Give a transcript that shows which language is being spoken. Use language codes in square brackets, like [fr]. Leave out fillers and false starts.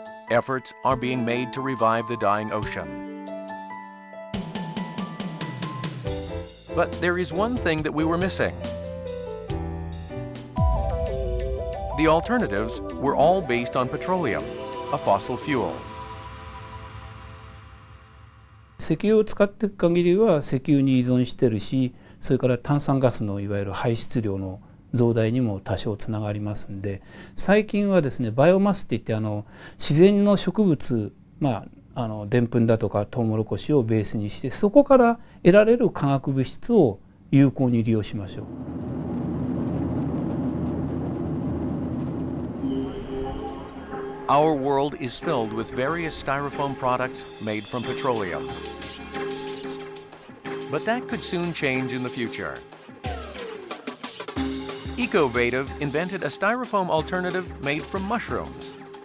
[en] Efforts are being made to revive the dying ocean. But there is one thing that we were missing. The alternatives were all based on petroleum, a fossil fuel. [ja] 石油を使っていく限りは石油に依存しているし、それから炭酸ガスのいわゆる排出量の増大にも多少つながりますんで、最近はですねバイオマスっていって自然の植物、でんぷんだとかトウモロコシをベースにして、そこから得られる化学物質を有効に利用しましょう。 [en] Our world is filled with various styrofoam products made from petroleum. But that could soon change in the future. Ecovative invented a styrofoam alternative made from mushrooms.